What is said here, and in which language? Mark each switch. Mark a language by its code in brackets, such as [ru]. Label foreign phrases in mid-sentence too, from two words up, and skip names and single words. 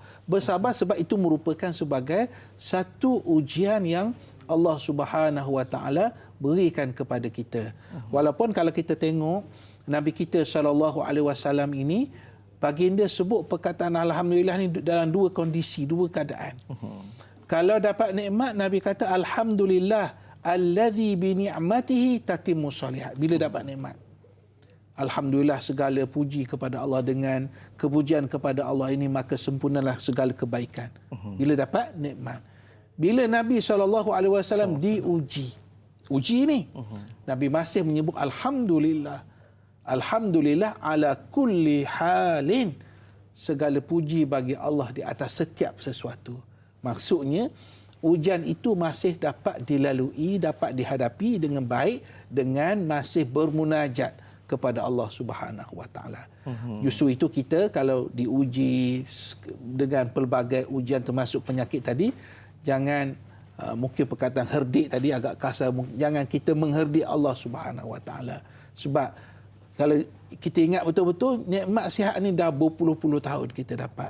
[ms] Bersabar sebab itu merupakan sebagai satu ujian yang Allah [ar] سبحانه وتعالى [ms] berikan kepada kita. Walaupun kalau kita tengok Nabi kita SAW ini, baginda sebut perkataan alhamdulillah ni dalam dua kondisi, dua keadaan. Kalau dapat nikmat, Nabi kata [ar] الحمد لله الذي بنعمته تتم الصالحات. [ms] Bila dapat nikmat, alhamdulillah, segala puji kepada Allah, dengan kepujian kepada Allah ini maka sempurnalah segala kebaikan. Bila dapat nikmat. Bila Nabi SAW diuji, ini Nabi masih menyebut alhamdulillah. [ar] الحمد لله على كل حال. [ms] Segala puji bagi Allah di atas setiap sesuatu. Maksudnya ujian itu masih dapat dilalui, dapat dihadapi dengan baik dengan masih bermunajat kepada Allah [ar] سبحانه وتعالى. [ms] Justru itu kita kalau diuji dengan pelbagai ujian termasuk penyakit tadi, jangan mungkin perkataan herdik tadi agak kasar, jangan kita mengherdik Allah [ar] سبحانه وتعالى. [ms] Sebab kalau kita ingat betul-betul nikmat sihat ni dah berpuluh-puluh tahun kita dapat.